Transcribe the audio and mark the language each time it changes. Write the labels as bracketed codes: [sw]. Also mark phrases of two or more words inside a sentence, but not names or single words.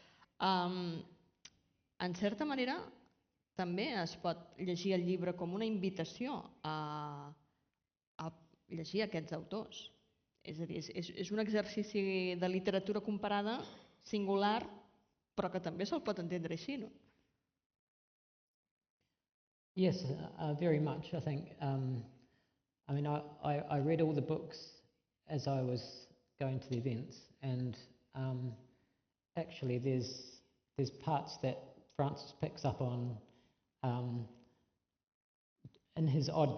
[ca] En certa manera, també es pot llegir el llibre com una invitació a llegir aquests autors. És a dir, és un exercici de literatura comparada singular, però que també se'l pot entendre així, no? [en] Yes, very much, I think. I mean, I read all the books as I was going to the events, and actually there's parts that Francis picks up on in his oddness.